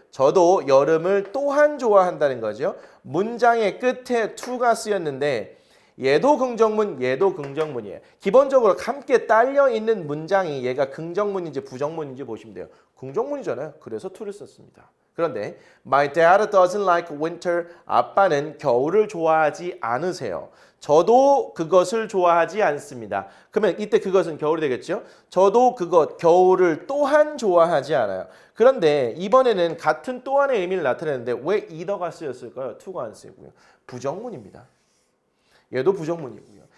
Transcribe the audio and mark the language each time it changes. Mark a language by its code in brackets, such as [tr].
[ko] 저도 여름을 또한 좋아한다는 거죠. 문장의 끝에 to가 쓰였는데 얘도 긍정문, 얘도 긍정문이에요. 기본적으로 함께 딸려 있는 문장이 얘가 긍정문인지 부정문인지 보시면 돼요. 긍정문이잖아요. 그래서 to를 썼습니다. 그런데 [en] My dad doesn't like winter. [ko] 아빠는 겨울을 좋아하지 않으세요. 저도 그것을 좋아하지 않습니다. 그러면 이때 그것은 겨울이 되겠죠? 저도 겨울을 또한 좋아하지 않아요. 그런데 이번에는 같은 또한의 의미를 나타내는데 왜 either가 쓰였을까요? to가 안 쓰이고요. 부정문입니다. 얘도 부정문이고요.